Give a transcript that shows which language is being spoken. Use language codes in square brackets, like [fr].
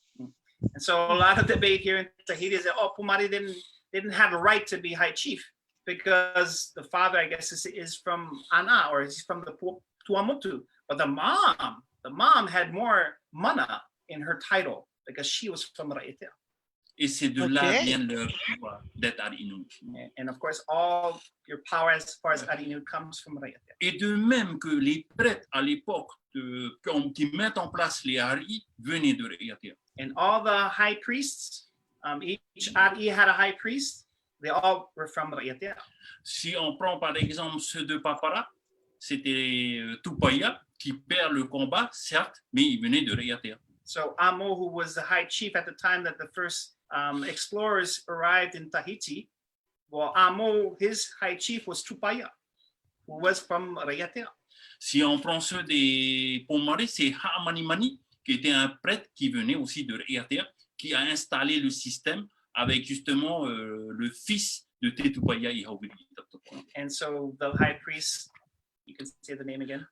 [en] And so a lot of debate here in Tahiti is that Pomare didn't have a right to be high chief because the father, I guess, is from Ana or he's from the Tuamotu, but the mom had more mana in her title because she was from Raiatea. [fr] Et c'est de là vient leur pouvoir d'être Ari-Inuit. [en] And of course, all your power as far as Ari-Inuit comes from Raiatea. [fr] Et de même que les prêtres à l'époque qui mettent en place les Ari venaient de Raiatea. [en] And all the high priests, each Ari had a high priest. They all were from Raiatea. [fr] Si on prend par exemple ceux de Papara, c'était Tupaia qui perd le combat, certes, mais il venait de Raiatea. [en] So Amo, who was the high chief at the time that the first explorers arrived in Tahiti, well, Amo, his high chief was Tupaia, who was from Raiatea. [fr] Si on prend ceux des Pomare, c'est Ha'amanimani, qui était un prêtre qui venait aussi de Raiatea, qui a installé le système avec justement le fils de Tetupaiya Ihauviri. [en] And so the high priest, you can say the name again?